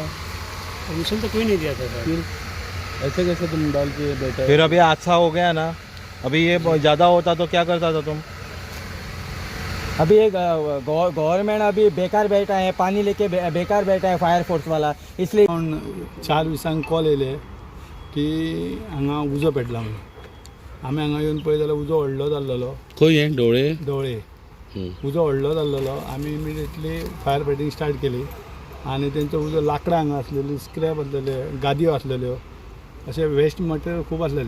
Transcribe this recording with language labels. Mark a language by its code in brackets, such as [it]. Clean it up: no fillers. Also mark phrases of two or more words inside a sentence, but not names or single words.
[hi] परमिशन तो कोई नहीं दिया था सर। फिर ऐसे कैसे तुम डाल के बैठा? फिर अभी हादसा हो गया ना, अभी ये ज़्यादा होता तो क्या करता था तुम? अभी एक गवर्नमेंट अभी बेकार बैठा है, पानी लेके बेकार बैठा है [en] fire force [hi] वाला, इसलिए [kok] 4 दिसांक कॉल येयले की हांगा उजो पेटला म्हणून. आमी हांगा येवन पळय जाल्यार उजो व्हडलो जाल्लो. खंय हे डोळे? डोळे उजो व्हडलो जाल्लो. आमी [en] immediately fire fighting start [kok] केली आनी तेंचो उजो लाकडां हांगा आसलेली, स्क्रॅप आसलेले, गादयो आसलेल्यो, अशें [en] waste material [kok] खूब आसलेलें.